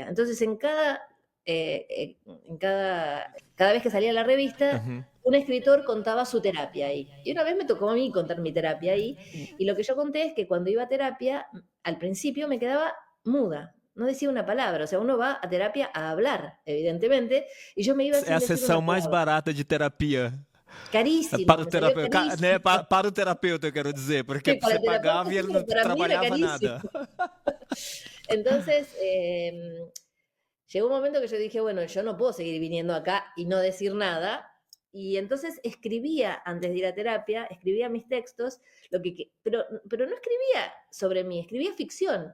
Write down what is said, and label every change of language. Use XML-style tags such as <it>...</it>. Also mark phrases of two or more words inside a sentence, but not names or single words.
<es>Entonces cada vez que salía la revista, Uhum. un escritor contaba su terapia ahí. Y una vez me tocó a mí contar mi terapia ahí, y lo que yo conté es que cuando iba a terapia, al principio me quedaba muda, no decía una palabra. O sea, uno va a terapia a hablar, evidentemente, y yo me iba</es> <pt>É</pt> <es>sin</es> <pt>a</pt> <es>decir una</es> <pt>sessão mais</pt> <es>palabra.</es> <pt>barata de terapia.</pt> <es>Carísimo,</es> <pt>Para o</pt> <es>me salió</es> <pt>terapeuta, né,</pt> <es>carísimo.</es> <pt>para o terapeuta, eu quero dizer, porque Para você</pt> <es>el terapeuta</es> <pt>pagava e</pt> <es>sí,</es> <pt>ele</pt> <es>pero</es> <pt>não</pt> <es>para mí era</es> <pt>trabalhava</pt> <es>carísimo.</es> <pt>nada.</pt> <es>Entonces, llegó un momento que yo dije, bueno, yo no puedo seguir viniendo acá y no decir nada. Y entonces escribía, antes de ir a terapia, escribía mis textos, pero no escribía sobre mí, escribía ficción.</es>